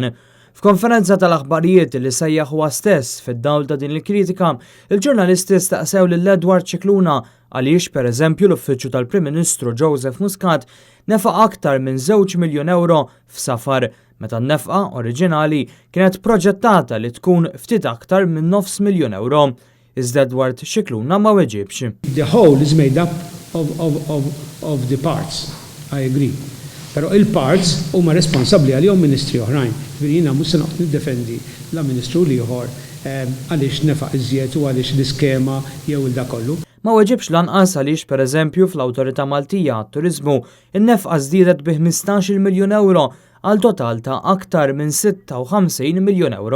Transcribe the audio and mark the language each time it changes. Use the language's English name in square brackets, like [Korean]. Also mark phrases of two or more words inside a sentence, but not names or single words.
[Maltese] F'konferenza tal-aħbarijiet li sejjaħ huwa stess fid-dawl ta' din il-kritika, il-ġurnalisti staqsew lil Edward Scicluna għaliex pereżempju l-Uffiċċju tal-Prim Ministru Joseph Muscat nefaq aktar minn 2 miljun euro f'safar, meta n-nefqa oriġinali kienet proġettata li tkun ftit aktar minn 500,000 euro. Iżda Edward Scicluna ma weġibx. [English] The whole is made up of the parts, I agree. [Maltese] Pero il-parts huma responsabbli għalihom ministri oħrajn. Jiena mhux se noqgħod niddefendi la ministru ieħor għaliex nefaq iżjed u għaliex l-iskema jew il kollu. Ma weġibx lanqas għaliex pereżempju fl-Awtorità Maltija għat-Turiżmu in-nefqa żdiedet bi 15 miljun euro għal total ta' aktar minn 56 miljun euro.